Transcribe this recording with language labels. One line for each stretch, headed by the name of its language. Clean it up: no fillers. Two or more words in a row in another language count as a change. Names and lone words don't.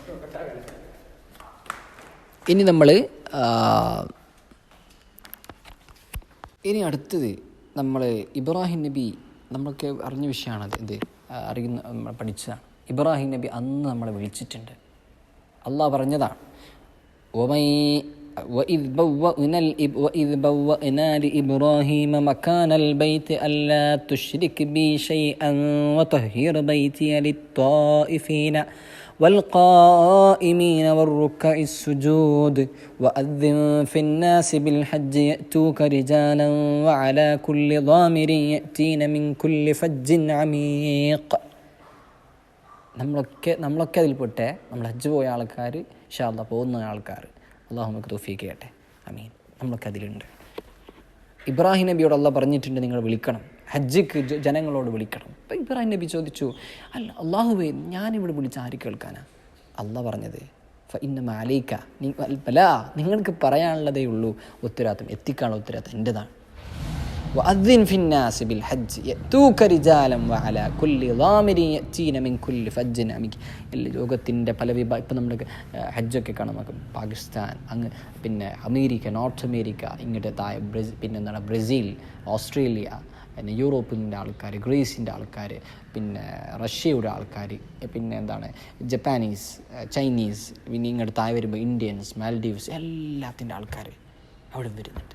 Malayalam: ഇനി അടുത്തത് നമ്മൾ ഇബ്രാഹിം നബി, നമ്മളൊക്കെ അറിഞ്ഞ വിഷയമാണത്, ഇത് അറിയുന്ന പഠിച്ചതാണ്. ഇബ്രാഹിം നബി അന്ന് നമ്മളെ വിളിച്ചിട്ടുണ്ട്. അള്ളാഹ് പറഞ്ഞതാണ്,
Arabic: وإذ بوأنا لإبراهيم مكان البيت ألا تشرك بي شيئا وطهر بيتي للطائفين والقائمين والركع السجود وأذن في الناس بالحج يأتوك رجالا وعلى كل ضامر يأتين من كل فج عميق.
Malayalam: നമ്മളൊക്കെ അതിൽപ്പെട്ടെ, നമ്മൾ ഹജ്ജ് പോയ ആൾക്കാർ,
Arabic: إن شاء الله
Malayalam: പോകുന്ന ആൾക്കാർ, അള്ളാഹു നമുക്ക് തൗഫീഖ് ചെയ്യട്ടെ. ആമീൻ. നമ്മളൊക്കെ അതിലുണ്ട്. ഇബ്രാഹിം നബിയോട് അള്ളാഹ് പറഞ്ഞിട്ടുണ്ട്, നിങ്ങൾ വിളിക്കണം, ഹജ്ജിക്ക് ജനങ്ങളോട് വിളിക്കണം. അപ്പോൾ ഇബ്രാഹിം നബി ചോദിച്ചു, അല്ല അള്ളാഹുവേ, ഞാനിവിടെ വിളിച്ച് ആര് കേൾക്കാനാ? അള്ളാഹ് പറഞ്ഞത്,
Arabic: فإنما عليك,
Malayalam: നിങ്ങൾക്ക് പറയാനുള്ളതേ ഉള്ളൂ ഉത്തരവാദിത്തം, എത്തിക്കാനുള്ള ഉത്തരവാദിത്തം എൻ്റെതാണ്.
Arabic: وأذن في الناس بالحج يأتوك رجالا وعلى كل ضامر يأتين من كل فج عميق.
Malayalam: ലോകത്തിൻ്റെ പല ഇപ്പം നമ്മുടെ ഹജ്ജൊക്കെ കാണാം, നമുക്ക് പാകിസ്ഥാൻ, അങ്ങ് പിന്നെ അമേരിക്ക, നോർത്ത് അമേരിക്ക, ഇങ്ങോട്ട് താഴെ പിന്നെ എന്താണ് ബ്രസീൽ, ഓസ്ട്രേലിയ, പിന്നെ യൂറോപ്പിൻ്റെ ആൾക്കാർ, ഗ്രീസിൻ്റെ ആൾക്കാർ, പിന്നെ റഷ്യയുടെ ആൾക്കാർ, പിന്നെ എന്താണ് ജപ്പാനീസ്, ചൈനീസ്, പിന്നെ ഇങ്ങോട്ട് താഴെ വരുമ്പോൾ ഇന്ത്യൻസ്, മാൽഡീവ്സ്, എല്ലാത്തിൻ്റെ ആൾക്കാർ അവിടെ വരുന്നുണ്ട്.